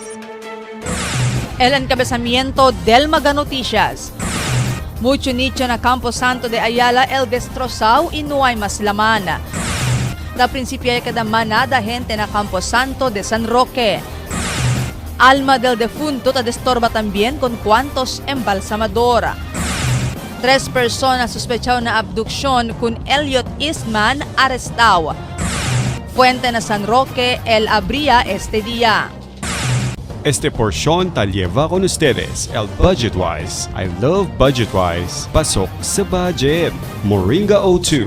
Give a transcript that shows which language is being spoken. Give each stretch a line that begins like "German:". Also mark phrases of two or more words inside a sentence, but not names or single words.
Chavacano: El encabezamiento del Maga Noticias. Mucho nicho na Camposanto de Ayala el destrozao y no hay más laman. La principia cada manada gente na Camposanto de San Roque. Alma del defunto ta destorba también con cuantos embalsamador. 3 personas sospechado na abduksyon kun Elliot Eastman arestado. Fuente na San Roque el abría este día. Este porción ta lleva con ustedes el Budgetwise.
English: I love Budgetwise.
Filipino: Pasok sa budget.
English: Moringa O2.